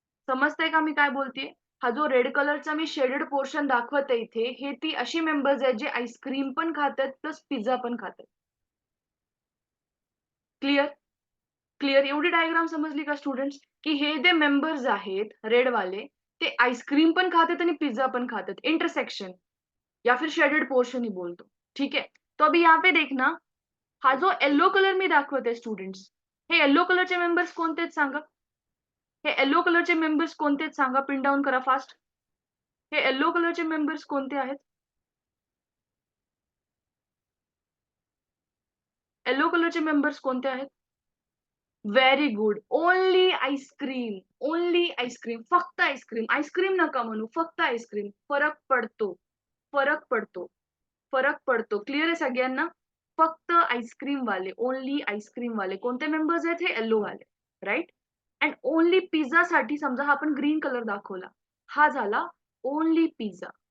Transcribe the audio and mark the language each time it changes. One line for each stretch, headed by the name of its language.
Marathi: समजतंय का मी काय बोलतेय? हा जो रेड कलरचा मी शेडेड पोर्शन दाखवते इथे, हे ती अशी मेंबर्स आहेत जे आईस्क्रीम पण खातात प्लस पिझ्झा पण खातात. क्लिअर? क्लिअर? एवढी डायग्राम समजली का स्टुडंट्स? की हे जे मेंबर्स आहेत रेडवाले, ते आईस्क्रीम पण खातात आणि पिझ्झा पण खातात.
Hindi: इंटरसेक्शन या फिर शेडेड पोर्शन ही बोल दो. ठीक है? तो अभी यहाँ पे देखना,
Marathi: हा जो येलो कलर मी दाखवते स्टुडंट्स, हे येलो कलरचे मेंबर्स कोणते आहेत सांगा? हे येलो कलरचे मेंबर्स कोणते आहेत सांगा? पिन डाउन करा फास्ट. हे येलो कलरचे मेंबर्स कोणते आहेत? येलो कलरचे मेंबर्स कोणते आहेत?
English: Very good. Only ice cream, only ice cream.
Marathi: फक्त आईस्क्रीम. आईस्क्रीम नका म्हणू, फक्त आईस्क्रीम. फरक पडतो, फरक पडतो. फरक पडतो. क्लिअर आहे सगळ्यांना? फक्त आईस्क्रीम वाले, ओन्ली आईस्क्रीम वाले कोणते मेंबर्स आहेत हे येलो वाले, राइट? अँड ओन्ली पिझ्झासाठी समजा हा आपण ग्रीन कलर दाखवला. हा झाला ओन्ली पिझ्झा.